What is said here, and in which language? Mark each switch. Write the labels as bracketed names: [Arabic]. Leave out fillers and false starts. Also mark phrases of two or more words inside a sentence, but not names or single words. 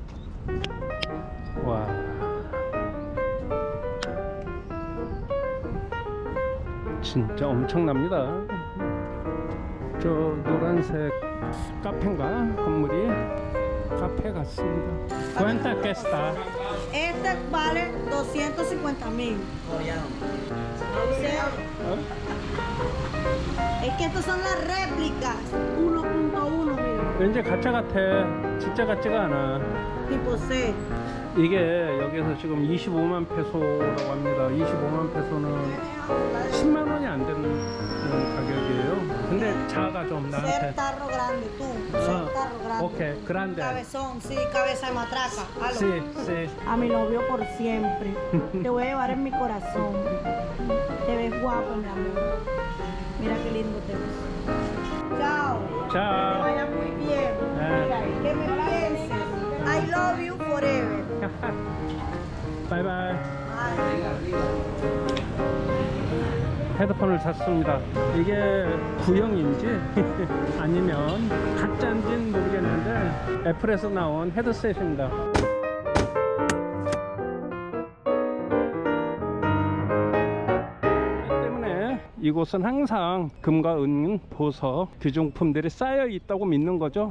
[Korean] 와. 진짜 엄청납니다. 저 노란색 카페인가? 건물이 카페 같습니다. [Spanish] Cuenta que está. Este vale 250.000. Es que estos son las réplicas 1.1, mira, [Korean] 왠지 가짜 같아. 진짜 같지가 않아. [Spanish] tipo C. [Korean] 이게 여기서 지금 25만 페소라고 합니다. 25만 페소는 10만 원이 안 되는 가격이에요. 근데 작아 좀 [Spanish] Ser [Korean] 나한테. [Spanish] tarro grande, tú. Ser tarro grande. [Korean] 오케이, 그란데. [Spanish] Cabezón, sí, cabeza de matraca. Halo. Sí, sí. A mi novio por siempre. Te voy a llevar en mi corazón. Te ves guapo, mi amor. Mira qué lindo te ves. Chao. Que [Korean] 자, [Spanish] vaya muy bien. Mira, y que me pienses. [English] I love you forever. [Korean] 바이바이. [English] Bye. [Korean] 헤드폰을 샀습니다. 이게 구형인지 아니면 가짜인지는 모르겠는데 애플에서 나온 헤드셋입니다. 때문에 이곳은 항상 금과 은, 보석, 귀중품들이 쌓여 있다고 믿는 거죠.